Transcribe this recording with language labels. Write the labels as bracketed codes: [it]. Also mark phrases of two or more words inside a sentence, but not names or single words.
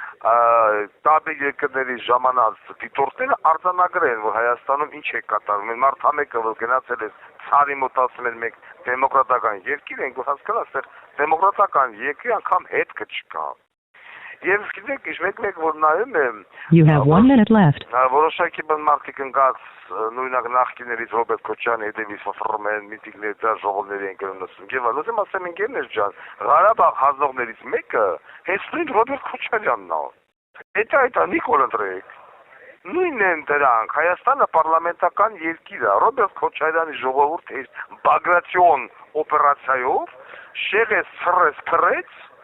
[hy] տարբեր երկրների ժամանած դիտորդները արձանագրեն, որ Հայաստանում ինչ է կատարվում։ Այն մարդամեկը, որ գնացել է ցարի մոտ ասում են մենք դեմոկրատական երկիր ենք, հասկանա, այստեղ դեմոկրատական երկրի անգամ հետքը չկա։ Եվ գիտեք, մեկ որ նայում եմ, [en] You have 1 minute left. [hy] Որոշակի բան մարդիկ ընկած նույնակ նախկիներից Ռոբերտ Քոչյանի հետևից ֆռում են, միտինգներ դրա ժողովների են գնում նստում։ Եվ ասեմ, ասեմ ինքերներ ջան, Ղարաբաղ հանձնողներից մեկը հենց նույն Ռոբերտ Քոչարյանն է։ Դա Նիկոլ ընտրեք։ Նույնն են դրանք, Հայաստանը պարլամենտական երկիր է, Ռոբերտ Քոչարյանի ժողովուրդը բագրացիոն օպերացիայով շեղեց, սրեց, փռեց,